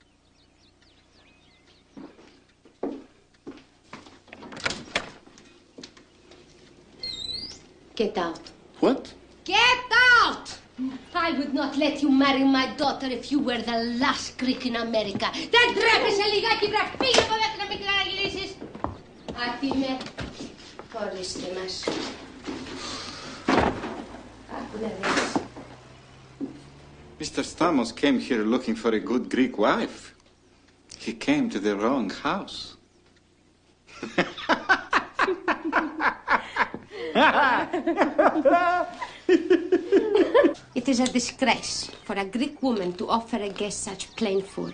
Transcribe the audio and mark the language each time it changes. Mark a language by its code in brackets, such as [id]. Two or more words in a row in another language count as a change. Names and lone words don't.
[en] Get out. What? Get out! I would not let you marry my daughter if you were the last Greek in America. [el] Δεν τρέπεσαι λιγάκι, βρε, φύγε από εδώ και να μην ξαναγυρίσεις. Άτιμε, ορίστε μας. Άκου να δεις. [en] Mr. Stamos came here looking for a good Greek wife. He came to the wrong house. It is a disgrace for a Greek woman to offer a guest such plain food.